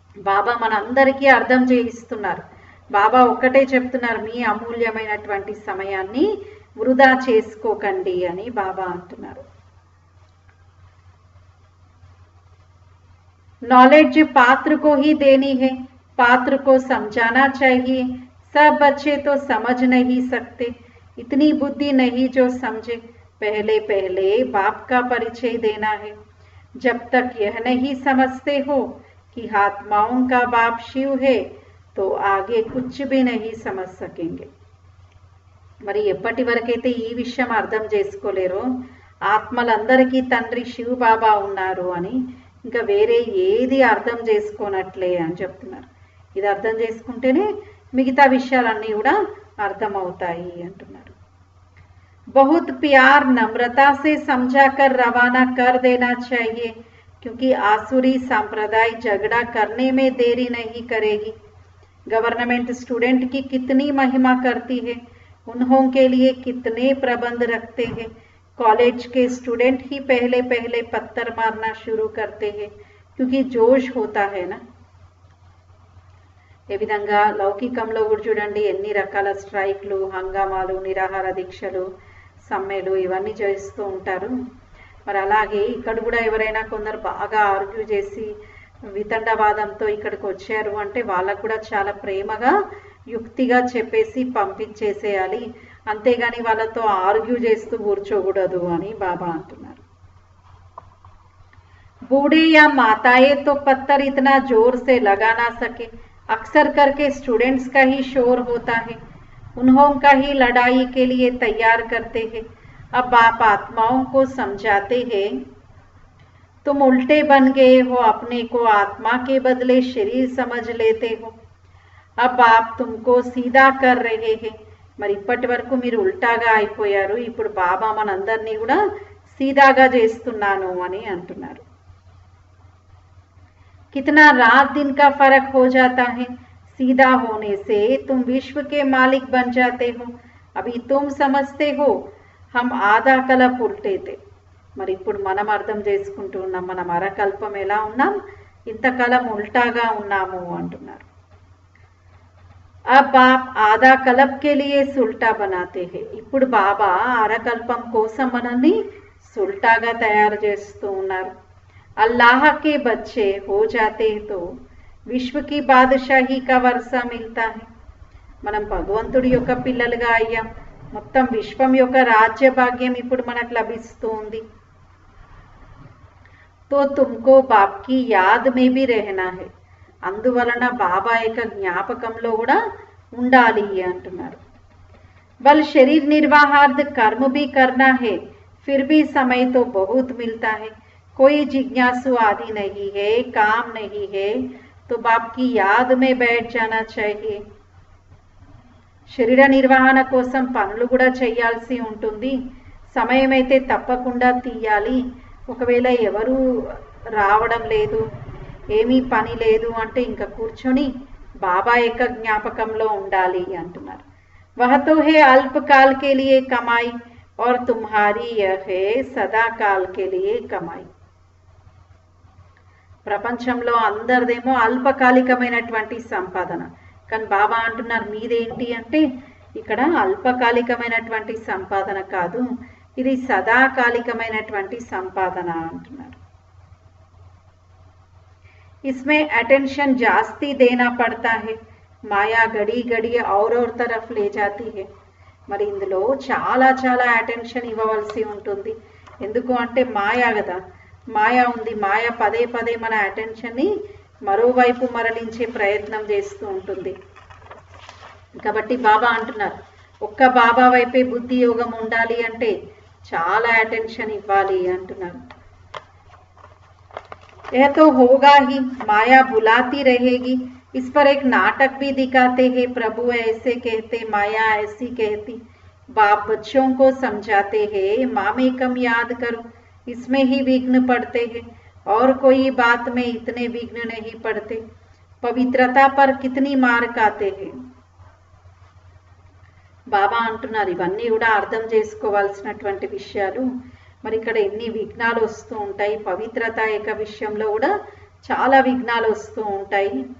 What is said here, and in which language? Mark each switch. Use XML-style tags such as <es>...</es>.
<te>బాబా మనందరికీ అర్థం చేయిస్తున్నారు. బాబా ఒక్కటే చెప్తున్నారు, మీ అమూల్యమైనటువంటి సమయాన్ని వృధా చేసుకోకండి అని బాబా అంటున్నారు.</te> <hi>नॉलेज पात्र को ही देनी है, पात्र को समझाना चाहिए. सब बच्चे तो समझ नहीं सकते, इतनी बुद्धि नहीं जो समझे. पहले पहले बाप का परिचय देना है. जब तक यह नहीं समझते हो कि आत्माओं का बाप शिव है, तो आगे कुछ भी नहीं समझ सकेंगे.</hi> <te>మరి ఎప్పటి వరకైతే ఈ విషయం అర్థం చేసుకోలేరో, ఆత్మలందరికీ తండ్రి శివ్ బాబా ఉన్నారు అని, ఇంకా వేరే ఏది అర్థం చేసుకోనట్లే అని చెప్తున్నారు. ఇది అర్థం చేసుకుంటేనే మిగతా విషయాలన్నీ కూడా అర్థమవుతాయి అంటున్నారు.</te> <hi>बहुत प्यार नम्रता से समझा कर रवाना कर देना चाहिए, क्योंकि आसुरी संप्रदाय झगड़ा करने में देरी नहीं करेगी. गवर्नमेंट स्टूडेंट की कितनी महिमा करती है, उन्हों के लिए कितने प्रबंध रखते हैं. कॉलेज के स्टूडेंट ही पहले पहले पत्थर मारना शुरू करते हैं, क्योंकि जोश होता है ना.</hi> <te>ఏ విధంగా లౌకికంలో కూడా చూడండి ఎన్ని రకాల స్ట్రైక్లు, హంగామాలు, నిరాహార దీక్షలు, సమ్మెలు ఇవన్నీ చేస్తూ ఉంటారు. మరి అలాగే ఇక్కడ కూడా ఎవరైనా కొందరు బాగా ఆర్గ్యూ చేసి వితండవాదంతో ఇక్కడికి వచ్చారు అంటే వాళ్ళకు కూడా చాలా ప్రేమగా యుక్తిగా చెప్పేసి పంపించేసేయాలి, అంతేగాని వాళ్ళతో ఆర్గ్యూ చేస్తూ కూర్చోకూడదు అని బాబా అంటున్నారు.</te> <hi>बूढ़े या माताएं तो पत्थर इतना जोर से लगा ना सके, अक्सर करके स्टूडेंट्स का ही शोर होता है, उन्हों का ही लड़ाई के लिए तैयार करते हैं. अब आप आत्माओं को समझाते हैं, तुम उल्टे बन गए हो, अपने को आत्मा के बदले शरीर समझ लेते हो. अब आप तुमको सीधा कर रहे हैं.</hi> <te>మరి ఇప్పటి వరకు మీరు ఉల్టాగా అయిపోయారు, ఇప్పుడు బాబా మనందరినీ కూడా సీదాగా చేస్తున్నాను అని అంటున్నారు.</te> <hi>कितना रात दिन का फर्क हो जाता है, सीधा होने से तुम विश्व के मालिक बन जाते हो. अभी तुम समझते हो हम आधा कल्प उल्टे थे.</hi> <te>మరి ఇప్పుడు మనం అర్థం చేసుకుంటూ ఉన్నాం, మనం అరకల్పం ఎలా ఉన్నాం, ఇంతకాలం ఉల్టాగా ఉన్నాము అంటున్నారు.</te> <hi>अब आप आधा कल्प के लिए सुल्टा बनाते हैं.</hi> <te>ఇప్పుడు బాబా అరకల్పం కోసం మనల్ని సుల్టాగా తయారు చేస్తూ ఉన్నారు.</te> <hi>अल्लाह के बच्चे हो जाते तो विश्व की बादशाही का वर्षा मिलता है.</hi> <te>మనం భగవంతుడి యొక్క పిల్లలుగా అయ్యాం, మొత్తం విశ్వం యొక్క రాజ్య భాగ్యం ఇప్పుడు మనకు లభిస్తూ ఉంది.</te> <hi>तो तुमको बाप की याद में भी रहना है.</hi> <te>అందువలన బాబా యొక్క జ్ఞాపకంలో కూడా ఉండాలి అంటున్నారు.</te> <hi>बल शरीर निर्वाहार्थ कर्म भी करना है, फिर भी समय तो बहुत मिलता है. कोई जिज्ञासु आदि नहीं है, काम नहीं है, तो बाप की याद में बैठ जाना चाहिए.</hi> <te>శరీర నిర్వహణ కోసం పనులు కూడా చేయాల్సి ఉంటుంది. సమయం అయితే తప్పకుండా తీయాలి. ఒకవేళ ఎవరు రావడం లేదు, ఏమీ పని లేదు అంటే ఇంకా కూర్చొని బాబా యొక్క జ్ఞాపకంలో ఉండాలి అంటున్నారు.</te> <hi>वह तो है अल्पकाल के लिए कमाई और तुम्हारी यह है सदा काल के लिए कमाई.</hi> <te>ప్రపంచంలో అందరిదేమో అల్పకాలికమైనటువంటి సంపాదన, కానీ బాబా అంటున్నారు మీదేంటి అంటే ఇక్కడ అల్పకాలికమైనటువంటి సంపాదన కాదు, ఇది సదాకాలికమైనటువంటి సంపాదన అంటున్నారు.</te> <hi>इसमें अटेंशन जास्ती देना पड़ता है, మాయా గడి గడి और तरफ ले जाती है.</hi> <te>మరి ఇందులో చాలా చాలా అటెన్షన్ ఇవ్వవలసి ఉంటుంది. ఎందుకు అంటే మాయా కదా, మాయా ఉంది. మాయ పదే పదే మన అటెన్షన్ని మరోవైపు మరలించే ప్రయత్నం చేస్తూ ఉంటుంది. కాబట్టి బాబా అంటున్నారు ఒక్క బాబా వైపే బుద్ధి యోగం ఉండాలి అంటే చాలా అటెన్షన్ ఇవ్వాలి అంటున్నారు.</te> <hi>यह तो होगा ही, माया बुलाती रहेगी. इस पर एक नाटक भी दिखाते हैं, प्रभु ऐसे कहते, माया ऐसी कहती. बाप बच्चों को समझाते हैं, मामेकम याद करो, इसमें ही विघ्न पड़ते हैं, और कोई बात में इतने विघ्न नहीं पड़ते. पवित्रता पर कितनी मार खाते हैं.</hi> <te>బాబా అంటున్నారు ఇవన్నీ కూడా అర్థం చేసుకోవాల్సినటువంటి విషయాలు. మరి ఇక్కడ ఎన్ని విఘ్నాలు వస్తూ ఉంటాయి, పవిత్రత యొక్క విషయంలో కూడా చాలా విఘ్నాలు వస్తూ ఉంటాయి.</te>